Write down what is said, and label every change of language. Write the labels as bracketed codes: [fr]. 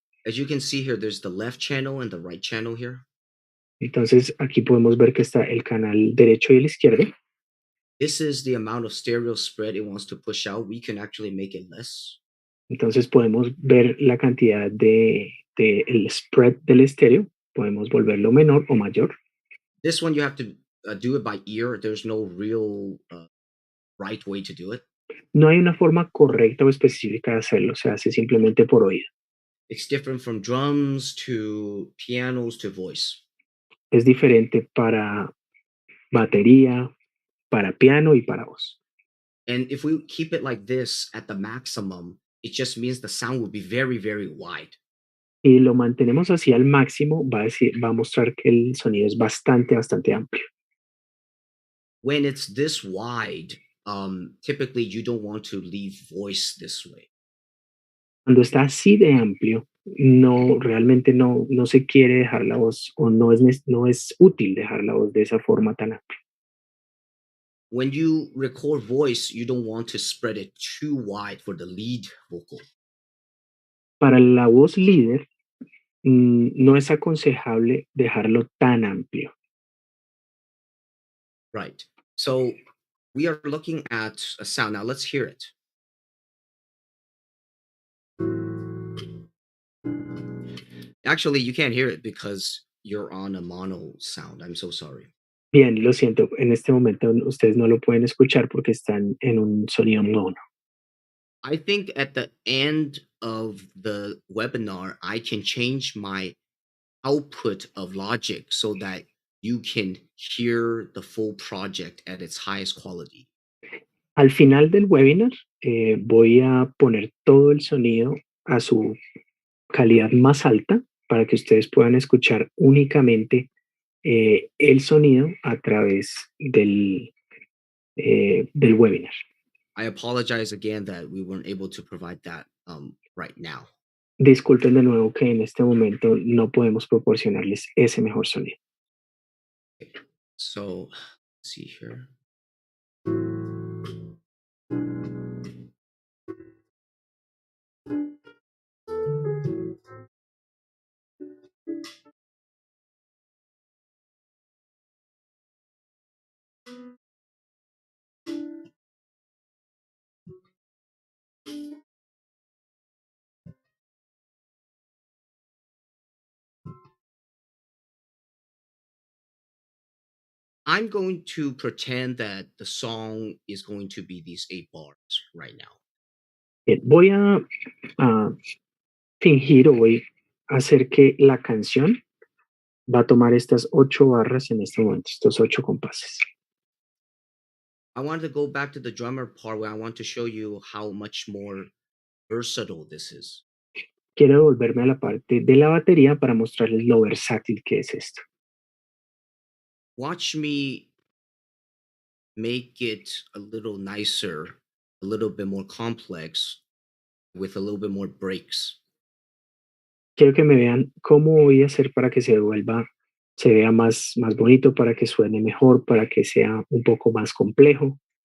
[en] As you can see here, there's the left channel and the right channel here. [es] Entonces aquí podemos ver que está el canal derecho y el izquierdo. [en] this is the amount of stereo spread it wants to push out, we can actually make it less. [es] Entonces podemos ver la cantidad de el spread del estéreo, podemos volverlo menor o mayor. [en] This one you have to do it by ear. There's no real right way to do it. [es] No hay una forma correcta o específica de hacerlo, se hace simplemente por oído. [en] It's different from drums to pianos to voice. [es] Es diferente para batería, para piano y para voz. [en] And if we keep it like this at the maximum, it just means the sound will be very, very wide. [es] Y lo mantenemos así al máximo, va a mostrar que el sonido es bastante amplio. [en] When it's this wide, typically you don't want to leave voice this way. [es] Cuando está así de amplio, realmente no se quiere dejar la voz o no es útil dejar la voz de esa forma tan amplia. [en] When you record voice, you don't want to spread it too wide for the lead vocal. [es] Para la voz líder, no es aconsejable dejarlo tan amplio. [en] Right. So we are looking at a sound. Now let's hear it. Actually, you can't hear it because you're on a mono sound. I'm so sorry. [es] Bien, lo siento, en este momento ustedes no lo pueden escuchar porque están en un sonido mono. [en] I think at the end of the webinar, I can change my output of Logic so that you can hear the full project at its highest quality. [es] Al final del webinar, voy a poner todo el sonido a su calidad más alta para que ustedes puedan escuchar únicamente el sonido a través del webinar. [en] I apologize again that we weren't able to provide that right now. [es] Disculpen de nuevo que en este momento no podemos proporcionarles ese mejor sonido. [en] So, let's see here. I'm going to pretend that the song is going to be these 8 bars right now. [es] Bien, voy a fingir o voy a hacer que la canción va a tomar estas 8 barras en este momento, estos 8 compases. [en] I wanted to go back to the drummer part where I want to show you how much more versatile this is. [es] Quiero devolverme a la parte de la batería para mostrarles lo versátil que es esto. [en] Watch me make it a little nicer, a little bit more complex, with a little bit more breaks. [es] Quiero que me vean cómo voy a hacer para que se vea más bonito, para que suene mejor, para que sea un poco más complejo.